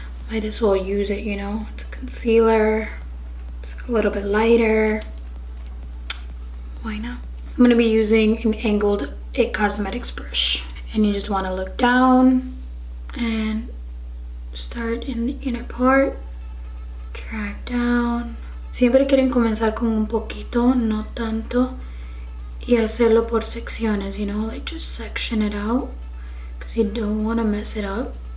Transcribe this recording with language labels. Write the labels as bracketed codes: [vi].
[en] Might as well use it, you know. It's a concealer. It's a little bit lighter. Why not? I'm going to be using an angled IT Cosmetics brush. And you just want to look down and start in the inner part. Drag down. [es] Siempre quieren comenzar con un poquito, no tanto. Y hacerlo por secciones, [en] you know, like just section it out because you don't want to mess it up.